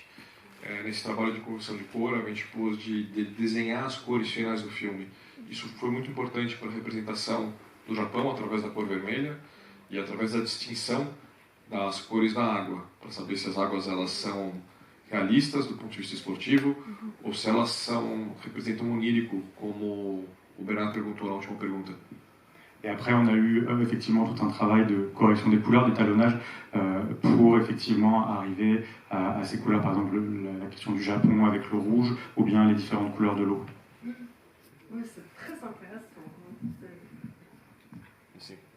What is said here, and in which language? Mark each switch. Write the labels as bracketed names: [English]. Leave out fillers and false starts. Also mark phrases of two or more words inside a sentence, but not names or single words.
[Portuguese] Nesse trabalho de correção de cor, a gente pôs de desenhar as cores finais do filme. Isso foi muito importante para a representação do Japão, através da cor vermelha, e através da distinção das cores da água, para saber se as águas elas são realistas do ponto de vista esportivo, ou se elas representam um onírico, como o Bernard perguntou na última pergunta. [French] Et après, on a eu effectivement tout un travail de correction des couleurs, d'étalonnage, pour effectivement arriver à ces couleurs, par exemple la question du Japon avec le rouge, ou bien les différentes couleurs de l'eau. Oui, c'est très intéressant. [Portuguese] Sim.